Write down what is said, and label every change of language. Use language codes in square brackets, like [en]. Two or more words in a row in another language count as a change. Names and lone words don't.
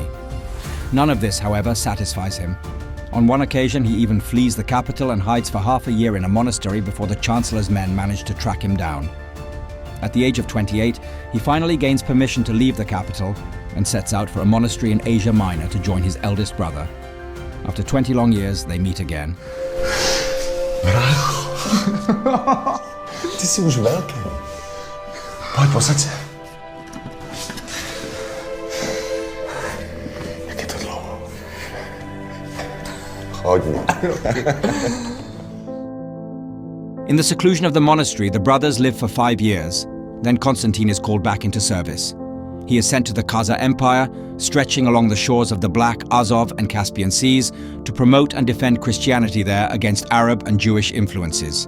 [en] None of this, however, satisfies him. On one occasion, he even flees the capital and hides for half a year in a monastery before the chancellor's men manage to track him down. At the age of 28, he finally gains permission to leave the capital and sets out for a monastery in Asia Minor to join his eldest brother. After 20 long years, they meet again. [cs] Ty jsi už velký. Pojď, posaď se. Jak je to dlouho? Hodně. [en] In the seclusion of the monastery, the brothers live for 5 years. Then Constantine is called back into service. He is sent to the Khazar Empire, stretching along the shores of the Black, Azov, and Caspian Seas, to promote and defend Christianity there against Arab and Jewish influences.